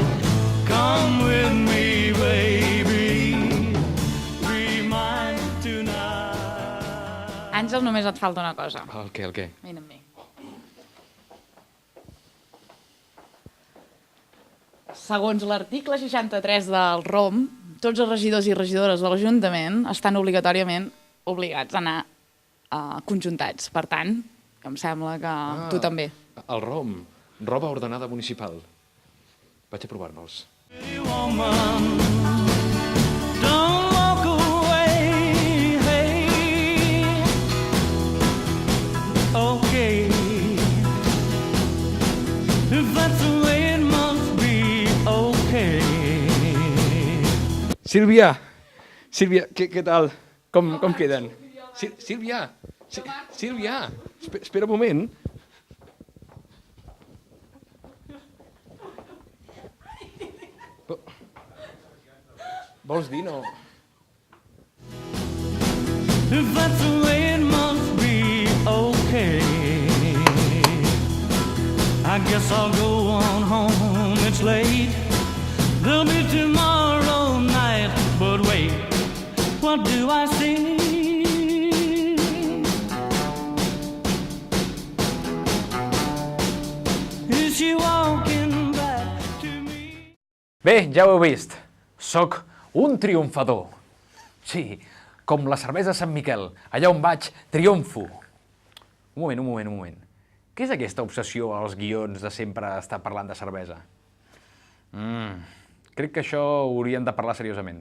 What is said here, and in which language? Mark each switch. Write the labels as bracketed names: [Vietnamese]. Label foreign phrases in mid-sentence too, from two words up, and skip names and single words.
[English] Come with me, baby, be mine tonight. [Catalan] Àngel, només et falta una cosa. El què? Vine amb mi. Segons l'article 63 del ROM, tots els regidors i regidores de l'Ajuntament estan obligatòriament obligats a anar conjuntats. Per tant, em sembla que tu també. El ROM, roba ordenada municipal. Vaig a provar-me'ls. [English] Pretty woman, don't walk away, hey. Okay, if that's the way it must be, okay. [Catalan] Sílvia, què tal? Com queden? Sílvia, espera un moment. Vols dir, no? [English] If that's the way it must be, okay. I guess I'll go on home, it's late. There'll be tomorrow night, but wait, what do I see? Is she walking back to me? [Catalan] Bé, ja ho heu vist. Soc un triomfador. Sí, com la cervesa Sant Miquel. Allà on vaig, triomfo. Un moment. Què és aquesta obsessió als guions de sempre estar parlant de cervesa? Crec que això ho hauríem de parlar seriosament.